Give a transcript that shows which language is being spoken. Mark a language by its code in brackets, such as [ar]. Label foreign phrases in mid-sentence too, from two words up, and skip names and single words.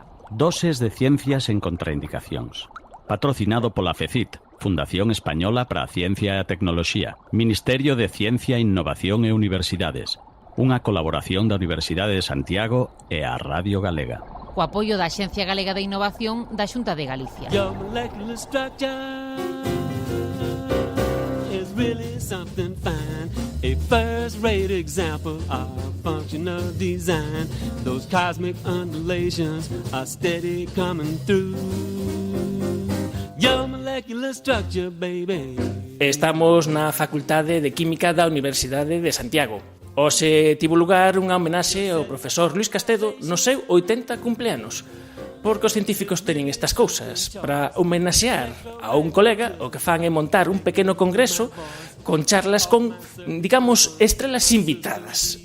[gl] Doses de ciencias en contraindicacións. Patrocinado pola FECIT, Fundación Española para a Ciencia e a Tecnoloxía, Ministerio de Ciencia, Innovación e Universidades, unha colaboración da Universidade de Santiago e a Radio Galega. O apoio da Axencia Galega de Innovación da Xunta de Galicia. [en] Your molecular structure is really something fine. A first-rate example of functional design. Those cosmic undulations are steady coming through. Your molecular structure, baby. [gl] Estamos na Facultade de Química da Universidade de Santiago. Hoxe tivo lugar unha homenaxe ao profesor Luís Castedo no seu 80 cumpleanos. Porque os científicos teñen estas cousas. Para homenaxear a un colega, o que fan é montar un pequeno congreso con charlas con, digamos, estrelas invitadas.